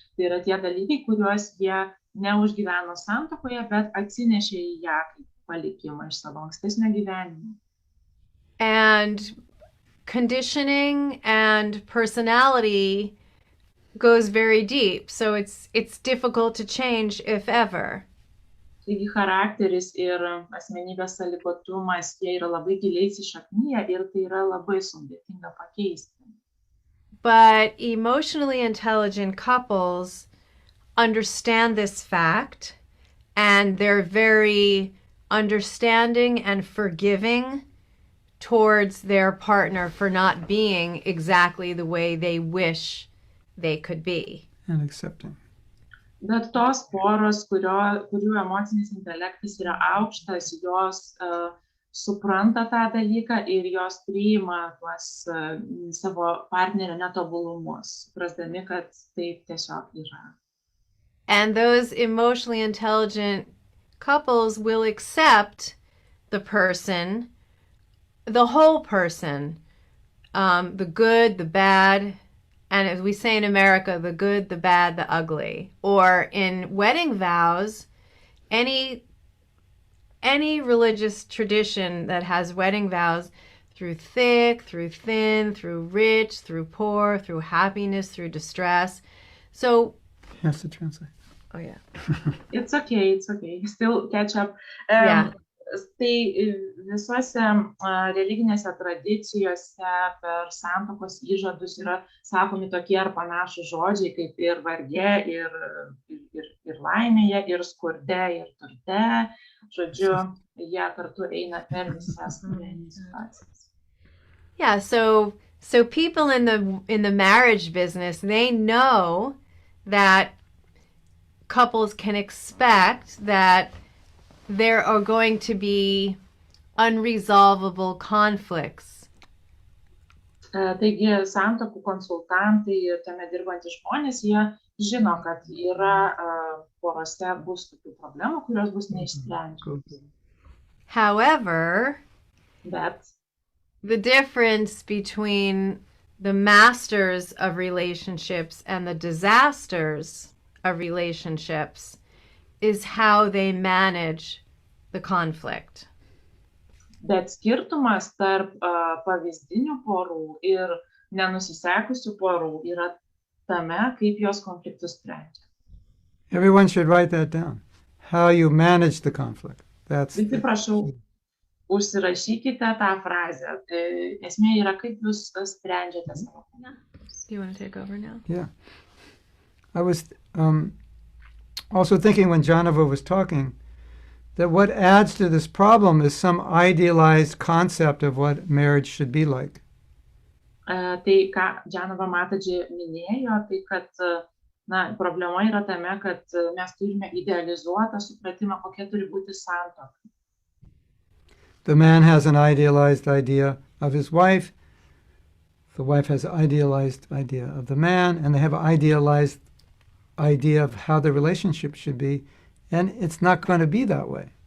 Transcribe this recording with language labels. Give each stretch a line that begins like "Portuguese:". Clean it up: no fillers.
Lithuanian: Tai yra tie dalykai, kuriuos jie neužgyveno santuokoje, bet atsinešė į ją kaip palikimą iš savo ankstesnio gyvenimo.
English: And conditioning and personality goes very deep, so it's difficult to change, if ever.
Lithuanian: Taigi charakteris ir asmenybės sąlygotumas, jie yra labai giliai įsišakniję ir tai yra labai sudėtinga pakeisti.
English: But emotionally intelligent couples understand this fact, and they're very understanding and forgiving towards their partner for not being exactly the way they wish they could be. And accepting.
Lithuanian: Bet tos poros, kurių emocinis intelektas yra aukštas, jos supranta tą dalyką ir jos priima tuos savo partnerio netobulumus, suprasdami, kad taip tiesiog yra.
English: And those emotionally intelligent couples will accept the person, the whole person, the good, the bad, and as we say in America, the good, the bad, the ugly. Or in wedding vows, any religious tradition that has wedding vows, through thick, through thin, through rich, through poor, through happiness, through distress. So He has to translate. Oh yeah. It's okay. Still catch up. Yeah.
Lithuanian: Tai visuose religinėse tradicijose per santuokos įžadus yra sakomi tokie ar panašūs žodžiai kaip ir varge, ir laimėje, ir skurde, ir turte. Žodžiu, jie kartu eina per visas gyvenimo situacijas.
English: Yeah, so people in the marriage business, they know that couples can expect that there are going to be unresolvable conflicts.
Lithuanian: Taigi santuokų konsultantai ir tame dirbantys žmonės, jie žino, kad yra porose bus tokių problemų, kurios bus neišsprendžiamos.
English: However,
Lithuanian: Bet
English: the difference between the masters of relationships and the disasters of relationships is how they manage the conflict.
Lithuanian: Bet skirtumas tarp pavyzdinių porų ir nenusisekusių porų yra tame, kaip jos konfliktus sprendžia.
English: Everyone should write that down. How you manage the conflict.
Lithuanian: Visi prašau, užsirašykite tą frazę. Esmė yra, kaip jūs sprendžiate savo konfliktus.
English: Do you want to take over now? Yeah. I was also thinking when Jahnava was talking that what adds to this problem is some idealized concept of what marriage should be like.
Lithuanian: Tai, ką Jahnava Mataji minėjo, tai kad problema yra tame, kad mes turime idealizuotą supratimą, kokia turi būti santuoka.
English: The man has an idealized idea of his wife. The wife has an idealized idea of the man, and they have an idealized idea of how the relationship should be, and it's not going to be that way.